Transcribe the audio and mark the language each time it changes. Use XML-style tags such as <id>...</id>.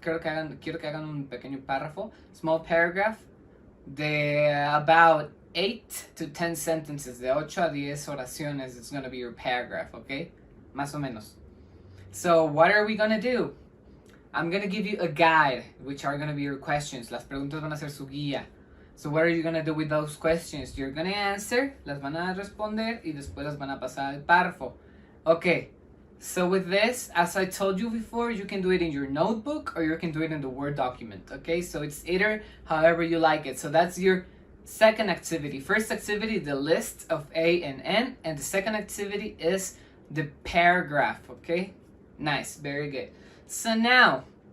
<es>Quiero que hagan un pequeño párrafo.</es> <en>Small paragraph de about 8 to 10 sentences. De 8 a 10 oraciones. It's gonna be your paragraph, okay? Más o menos. So what are we gonna do? I'm gonna give you a guide, which are gonna be your questions.</en> <es>Las preguntas van a ser su guía.</es> <en>So what are you gonna do with those questions?</en> <es>You're gonna answer, las van a responder, y después las van a pasar al párrafo.</es> <en>Okay, so with this, as I told you before, you can do it in your notebook or you can do it in the Word document. Okay, so it's either however you like it. So that's your second activity. First activity, the list of A and N, and the second activity is the paragraph. Okay, nice, very good. So now,</en>